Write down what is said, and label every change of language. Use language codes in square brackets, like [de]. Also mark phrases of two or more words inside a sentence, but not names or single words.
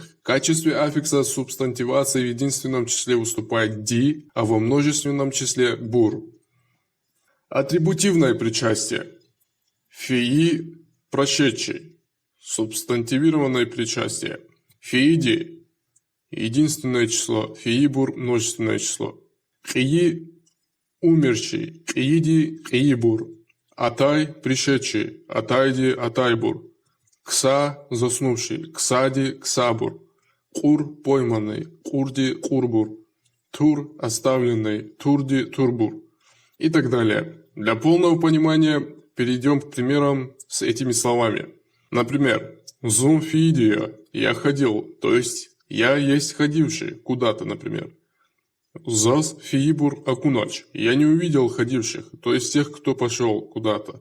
[ru] В качестве аффикса субстантивации в единственном числе выступает «ди», а во множественном числе «бур». Атрибутивное причастие. Феи – прошедший. Субстантивированное причастие. Феиди – единственное число, феибур – множественное число. Хии – умерший, хииди – хиибур. Атай – пришедший, Атайди – Атайбур. Кса – заснувший, Ксади – Ксабур. Кур – пойманный, Курди – Курбур. Тур – оставленный, Турди – Турбур. И так далее. Для полного понимания перейдем к примерам с этими словами. Например, зумфидио – я ходил, то есть я есть ходивший куда-то, например. Зас фиибур акунач – я не увидел ходивших, то есть тех, кто пошел куда-то.